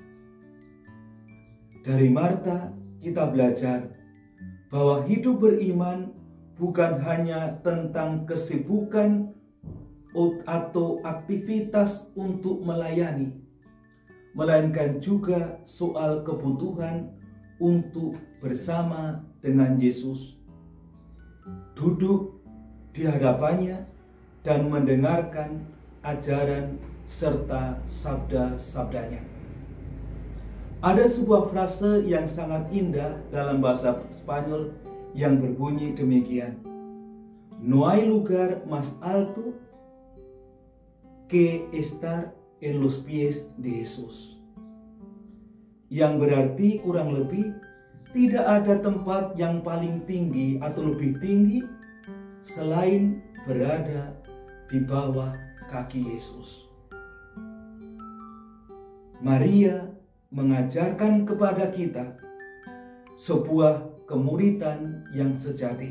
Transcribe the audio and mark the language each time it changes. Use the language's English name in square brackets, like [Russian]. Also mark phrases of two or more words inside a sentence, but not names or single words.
[Indonesian] Dari Marta kita belajar bahwa hidup beriman bukan hanya tentang kesibukan atau aktivitas untuk melayani, melainkan juga soal kebutuhan untuk bersama dengan Yesus, duduk di hadapannya dan mendengarkan ajaran serta sabda-sabdanya. Ada sebuah frase yang sangat indah dalam bahasa Spanyol yang berbunyi demikian: [Spanish] No hay lugar más alto que estar en los pies de Jesús. [Indonesian] Yang berarti kurang lebih tidak ada tempat yang paling tinggi atau lebih tinggi selain berada di bawah kaki Yesus. Maria mengajarkan kepada kita sebuah kemuridan yang sejati.